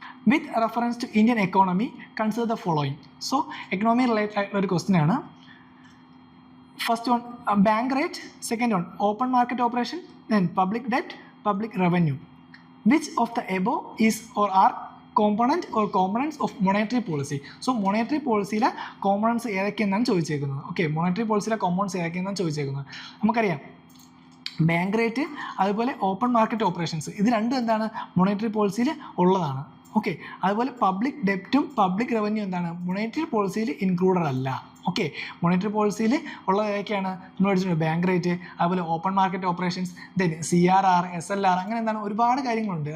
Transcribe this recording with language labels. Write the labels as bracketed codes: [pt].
[en] With reference to Indian economy, consider the following. [ml] So economy related ഒരു question ആണ്. [en] First one, bank rate. Second one, open market operation. Then public debt, public revenue. Which of the above is or are component or components of monetary policy? [ml] So monetary policyയിലെ components ഏതൊക്കെയെന്നാണ് ചോദിച്ചേക്കുന്നത്. Okay, monetary policyയിലെ components ഏതൊക്കെയെന്നാണ് ചോദിച്ചേക്കുന്നത്. നമുക്കറിയാം bank rate അതുപോലെ open market operations, ഇത് രണ്ടും എന്താണ് monetary പോളിസിയിൽ ഉള്ളതാണ്. Okay, അതുപോലെ public ഡെപ്റ്റും public revenue എന്താണ് monetary പോളിസിയിൽ included അല്ല. Okay, monetary പോളിസിയിൽ ഉള്ളത് ഏതൊക്കെയാണ് നമ്മൾ പഠിച്ചിട്ടുണ്ട്? ബാങ്ക് റേറ്റ്, അതുപോലെ open market operations, then CRR, SLR, അങ്ങനെ എന്താണ് ഒരുപാട് കാര്യങ്ങളുണ്ട്.